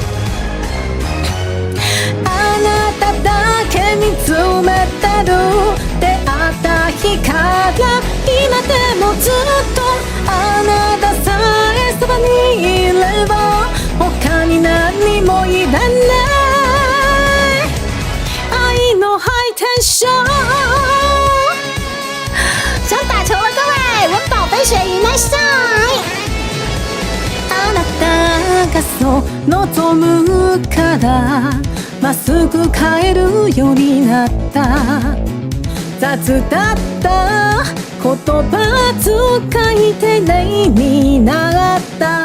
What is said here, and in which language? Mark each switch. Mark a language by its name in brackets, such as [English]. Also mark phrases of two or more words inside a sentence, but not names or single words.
[Japanese] あなただけ見つめてる、出会った日から今でもずっとあなたさえそばにいれば他に何もいらない。爱のハイテンション。 [Chinese] 想打球了，各位，文宝贝水鱼来上。 [Japanese] あなたがそう望むからまっすぐ帰るようになった。雑だった言葉遣い丁寧になった。